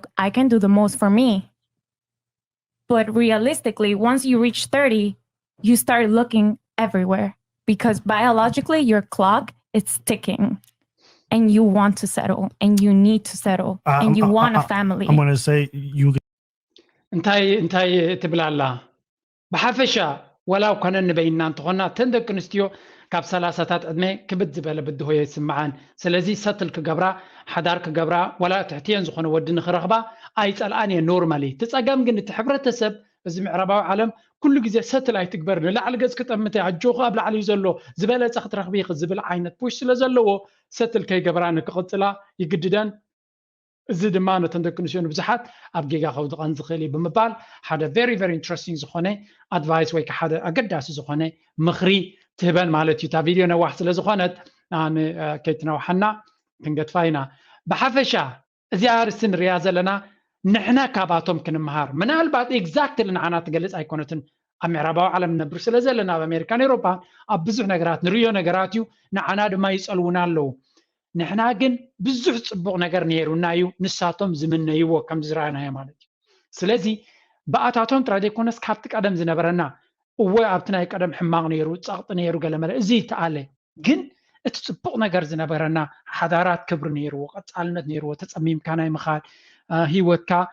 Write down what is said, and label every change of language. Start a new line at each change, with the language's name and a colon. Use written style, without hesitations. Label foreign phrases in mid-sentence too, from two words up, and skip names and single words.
English: I can do the most for me. But realistically, once you reach 30, you start looking everywhere because biologically your clock is ticking and you want to settle and you need to settle and you want a family. I'm going to say you
Tigrinya: እንታይ ትብላላ ብሓፈሻ ወላው ኮነ ንበይና እንትኾና ተንደቂ ኣንስትዮ ካብ 30ታት ዕድመ ክብድ ዝበለ ብድሆየ ይስምዓን ስለዚ ሰትል ክገብራ ሓዳር ክገብራ ወላ ትሕትየን ዝኾነ ወዲ ንኽረኽባ ኣይፀልኣን እየ ኖርማሊ ትፀገም ግን እቲ ሕብረተሰብ እዚ ምዕራባዊ ዓለም ኩሉ ግዜ ሰትል ኣይትግበር ንላዕሊ ገጽ ክጠምተ ኣጆኹ ኣብ ላዕሊ እዩ ዘሎ ዝበለፀ ክትረኽቢ ዝብል ዓይነት ፑሽ ስለ ዘለዎ ሰትል ከይገብራ ንክቕፅላ ይግድደን እዚ ድማ ነተን ደቂ ኣንስትዮ ብዙሓት ኣብ ጌጋ ከውድቐን ዝኽእል እዩ ብምባል ሓደ
English: very very interesting
Tigrinya: ዝኾነ ኣድቫይስ ወይ ሓደ ኣገዳሲ ዝኾነ ምኽሪ ትህበን ማለት እዩ እታ ቪድዮ ነዋሕ ስለ ዝኾነት ኣነ ከይትነዋሓና ክንገድፋ ኢና ብሓፈሻ እዚኣ ርእሲ ንሪኣ ዘለና ንሕና ካባቶም ክንምሃር ምናልባት ኤግዛክትሊ ንዓና ትገልፅ ኣይኮነትን ኣብ ምዕራባዊ ዓለም ነብር ስለ ዘለና ኣብ ኣሜሪካን ኤውሮፓ ኣብ ብዙሕ ነገራት ንሪዮ ነገራት እዩ ንዓና ድማ ይፀልውና ኣለዉ ንሕና ግን ብዙሕ ፅቡቕ ነገር ነይሩና እዩ ንሳቶም ዝምነይዎ ከም ዝረኣናዮ ማለት እዩ ስለዚ ብኣታቶም ጥራይ ዘይኮነስ ካብቲ ቀደም ዝነበረና እወ ኣብቲ ናይ ቀደም ሕማቕ ነይሩ ፀቕጢ ነይሩ ገለመለ እዚ ይተኣለ ግን እቲ ፅቡቕ ነገር ዝነበረና ሓዳራት ክብሪ ነይርዎ ቀፃልነት ነይርዎ ተፀሚምካ ናይ ምኻድ ሂወትካ